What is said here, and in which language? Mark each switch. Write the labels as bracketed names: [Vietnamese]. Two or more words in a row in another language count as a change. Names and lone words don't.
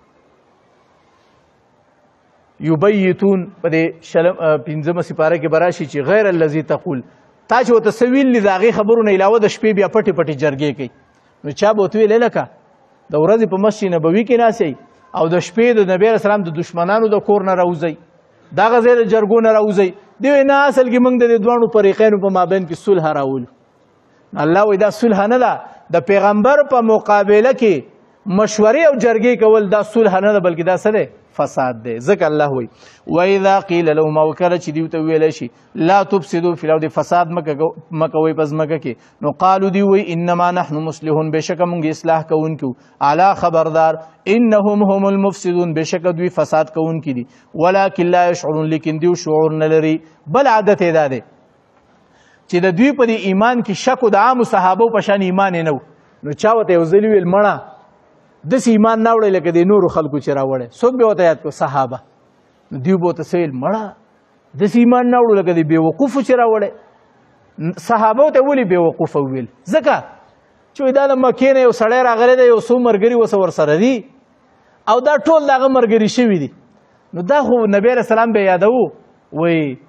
[Pashto] یبیتون په دې 15مه سپاره کې به راشي چې [Arabic] غیر الذي تقول [Pashto] تا چې ورته څه ویلي د هغې خبرو نه علاوه د شپې بیا پټې پټې جرګې کوي نو چا به ورته ویلی لکه د ورځې په مسجد نبوي کې ناستئ او د شپې د نبي [Arabic] علیه السلام [Pashto] د دشمنانو د کور نه راوځئ دغه ځای د جرګو نه راوځئ دوی وایي نه اصل کې موږ د دې دواړو فریقینو په مابین کې صلح راولو الله وایي دا صلح نه ده د پیغمبر په مقابله کې مشورې او جرګې کول دا صلح نه ده بلکې دا څه دی فساد دی ځکه الله وایي [Arabic] واذا قیل لهم [Pashto] او کله چې دوی ته ویلی شي [Arabic] لا تفسدوا فی الارض [Pashto] فساد مه کوئ په ځمکه کې نو قالو دوی وایي [Arabic] انما نحن مصلحون [Pashto] بېشکه موږ اصلاح کوونکي وو الا خبردار [Arabic] انهم هم المفسدون [Pashto] بېشکه دوی فساد کوونکي دي [Arabic] ولکن لا یشعرون [Pashto] لیکن دوی شعور نه لري بل عادت یې دا دی چې د دوی په دې ایمان کې شک د عامو صحابو په شان ایمان یې نه و نو چا ورته یو ځل ویل مړه داسې ایمان نه وړی لکه د نورو خلکو چې راوړی څوک به ورته یاد کړو صحابه نو دوی به ورته څه ویل مړه داسې ایمان نه وړو لکه د بېوقوفو چې راوړی صحابو ته ولې بېوقوفه وویل ځکه چې دا د مکې نه یو سړی راغلی دی یو څو ملګري اوسه ورسره دي او دا ټول د هغه ملګري شوي دي نو دا خو نبي [Arabic] علیه السلام [Pashto] به یادوو وایي